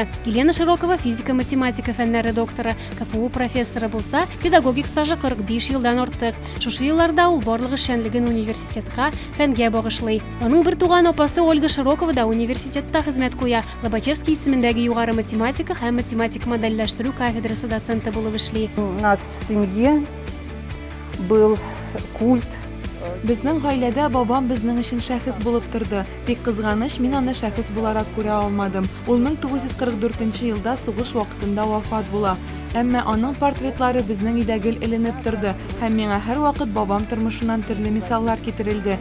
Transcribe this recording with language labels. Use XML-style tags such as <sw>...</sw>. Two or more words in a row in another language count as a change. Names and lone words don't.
<tt>Елена Широкова физика-математика фәннәре докторы, КФУ профессоры булса, педагогик стажы 45 елдан артык. Шушы елларда ул барлык эшчәнлеген университетка, фәнгә багышлый. Аның бер туган апасы Ольга Широкова да университетта хезмәт куя. Лобачевский исемендәге югары математика һәм математик модельләштерү кафедрасы доценты булып эшли.</tt> <ru>У нас в семье был культ</ru> <tt>Безнең гаиләдә бабам безнең өчен шәхес булып торды. Тик кызганыч, мин аны шәхес буларак күрә алмадым. Ул 1944 елда сугыш вакытында вафат була. Әмма аның портретлары безнең өйдә гел эленеп торды һәм миңа һәрвакыт бабам тормышыннан төрле мисаллар китерелде.</tt>